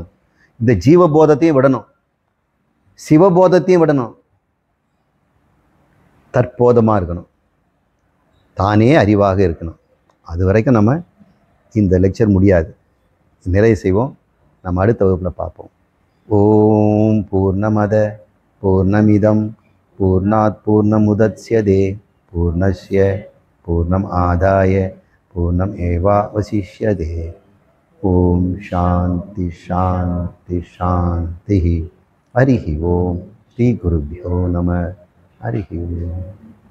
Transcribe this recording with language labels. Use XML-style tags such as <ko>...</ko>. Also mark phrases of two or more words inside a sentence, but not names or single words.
<ta>இந்த ஜீவபோதத்தையும் விடணும், சிவபோதத்தையும் விடணும், தற்போதமாக இருக்கணும், தானே அறிவாக இருக்கணும். அது வரைக்கும் நம்ம இந்த லெக்சர் முடியாது. நிறைய செய்வோம். நம்ம அடுத்த வகுப்பில் பார்ப்போம்.</ta> <sa>ॐ पूर्णमदः पूर्णमिदं पूर्णात् पूर्णमुदच्यते पूर्णस्य पूर्णम् आदाय पूर्णम् एवावशिष्यते. ॐ शान्तिः शान्तिः शान्तिः. हरिः ॐ श्री गुरुभ्यो नमः. हरिः ॐ.</sa>